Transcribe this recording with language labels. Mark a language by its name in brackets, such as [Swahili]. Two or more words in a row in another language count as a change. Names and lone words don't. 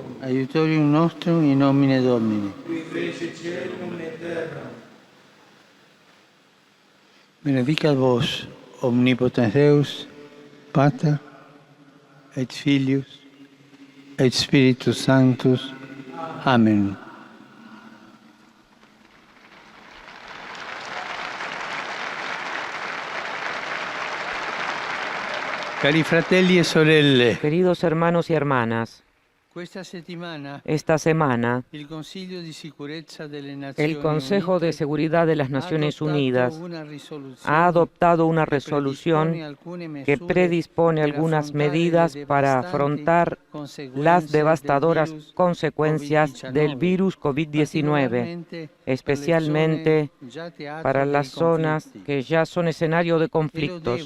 [Latin] Aiutorium nostrum in nomine Domini. Qui fece caelum et terram. Benedicat vos, omnipotens Deus, Pater, et Filius, et Spiritus Sanctus. Amen. [Italian] Cari fratelli e sorelle, [Spanish] Queridos hermanos y hermanas, esta semana el Consejo de Seguridad de las Naciones Unidas ha adoptado una resolución que predispone algunas medidas para afrontar las devastadoras consecuencias del virus COVID-19, especialmente para las zonas que ya son escenario de conflictos.